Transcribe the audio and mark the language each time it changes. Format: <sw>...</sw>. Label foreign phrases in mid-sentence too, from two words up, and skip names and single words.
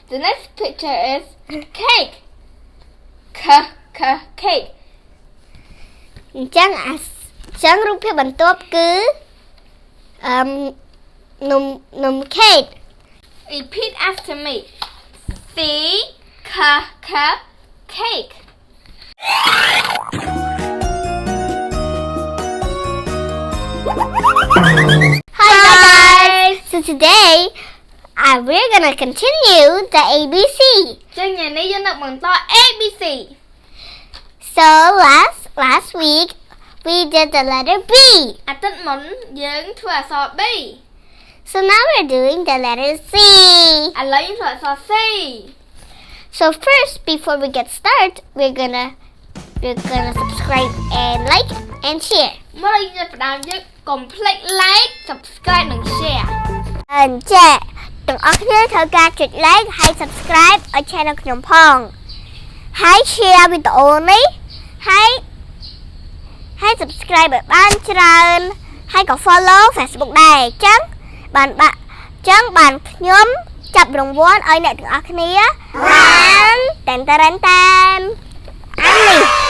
<en>The next picture is cake. Cake.</en> <km>អញ្ចឹងរូបភាពបន្ទាប់គឺនំ cake.</km> <en>Repeat after me. C cake. Hi guys. So today we're gonna continue the ABC.</en> <km>ចឹងថ្ងៃនេះយើងនឹងបន្ត ABC.</km> <en>So last week we did the letter B.</en> <km>អាទិត្យមុនយើងធ្វើអក្សរ B.</km> <en>So now we're doing the letter C.</en> <km>ឥឡូវយើងធ្វើអក្សរ C.</km> <en>So first, before we get started, we're gonna subscribe and like and share.</en> <km>មកយើងចាប់ផ្ដើមយើងកុំភ្លេច</km> <en>like subscribe</en> <km>និង share. អញ្ចឹងទាំងអស់គ្នាត្រូវការចុច like ហើយ subscribe ឲ្យ channel ខ្ញុំផងហើយ share វីដេអូនេះហើយ subscribe ឲ្យបានច្រើនហើយក៏ follow Facebook ដែរអញ្ចឹងបានខ្ញុំចាប់រង្វាន់ឲ្យអ្នកទាំងអស់គ្នាបានតែនអានេះ</km>